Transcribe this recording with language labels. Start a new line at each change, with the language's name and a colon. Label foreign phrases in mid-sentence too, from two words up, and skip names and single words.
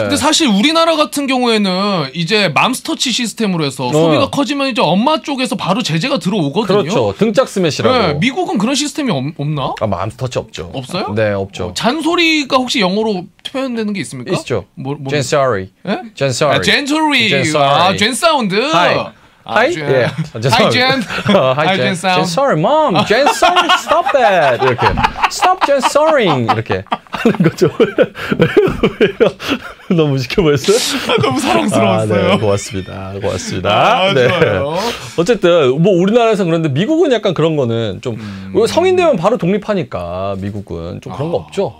Korean: 근데 사실 우리나라 같은 경우에는 이제 맘스터치 시스템으로 해서 소비가 커지면 이제 엄마 쪽에서 바로 제재가 들어오거든요. 그렇죠. 등짝 스매시라고. 네, 미국은 그런 시스템이 없나? 맘스터치 없죠. 없어요? 네, 없죠. 잔소리가 혹시 영어로 표현되는 게 있습니까? 있죠. 뭐?
English: Jen sorry.
Korean: 예?
English: Jen sorry.
Korean: 젠소리.
English: Jen sorry. Jen sound. Hi. Hi? 젠. Yeah. Hi, Jen. Hi, Jen. sound. Jen sorry, mom. Jen sorry. Stop that.
Korean: 이렇게.
English: Stop Jen sorrying.
Korean: 이렇게 하는 거죠. 너무 지켜 보였어요? 너무 사랑스러웠어요. 네, 고맙습니다. 네. 좋아요. 어쨌든 뭐 우리나라에서 그런데 미국은 약간 그런 거는 좀 성인 되면 바로 독립하니까 미국은 좀 그런 거 없죠.